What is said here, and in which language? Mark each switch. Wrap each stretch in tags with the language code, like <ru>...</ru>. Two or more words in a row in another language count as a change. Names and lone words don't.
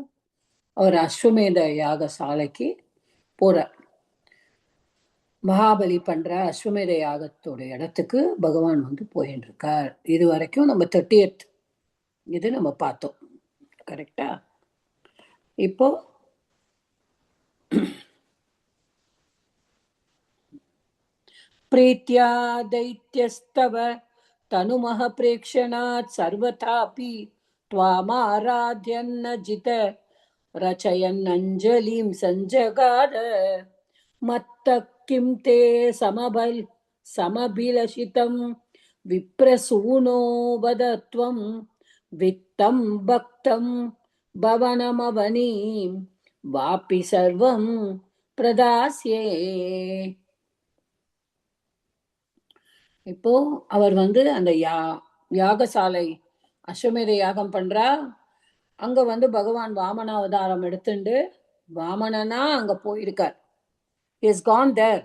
<ta>அவர் அஸ்வமேத யாக சாலைக்கு போறார். மகாபலி பண்ற அஸ்வமேத யாகத்தோட இடத்துக்கு பகவான் போயிட்டு இருக்கார். இது வரைக்கும் நம்ம 30th இது நம்ம பார்த்தோம், கரெக்டா?</ta> <sa>இப்போ प्रीत्या दैत्यस्तव तनुमः प्रेक्षणात् सर्वथापि त्वामाराध्यन्न जित रचयन्नञ्जलिं सञ्जगाद मत्तः किं ते समभिलषितं विप्रसूनो वद त्वं वित्तं भक्तं भवनमवनीं वापि सर्वं प्रदास्ये.</sa> <ta>இப்போ அவர் அந்த யாகசாலை அஸ்வமேத யாகம் பண்றா. அங்க பகவான் வாமன அவதாரம் எடுத்துண்டு வாமனனா அங்க போயிருக்கார்.</ta> <en>is gone there.</en>